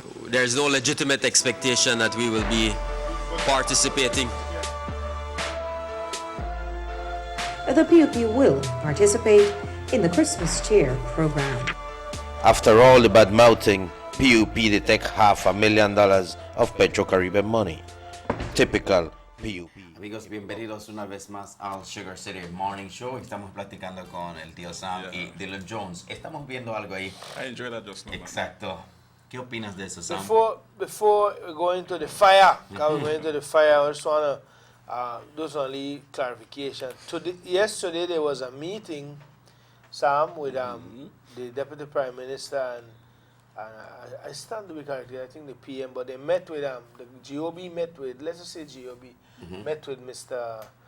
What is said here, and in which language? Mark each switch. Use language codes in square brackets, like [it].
[en] There is no legitimate expectation that we will be participating. The PUP will participate in the Christmas Cheer program. After all the bad mouthing, PUP detect $500,000 of Petro-Caribbean money. Typical PUP. [es] Amigos, bienvenidos una vez más al Sugar City Morning Show. Estamos platicando con el tío Sam y Dylan Jones. Estamos viendo algo ahí. [en] I enjoyed that just now. [es] Exacto. ¿Qué opinas de eso, Sam? [en] Before we go into the fire, because we're going into the fire, I just want to do some little clarification. Yesterday there was a meeting, Sam, with the Deputy Prime Minister and I stand to be corrected, I think the PM, but they met with the GOB met with, let's just say GOB, met with Mr.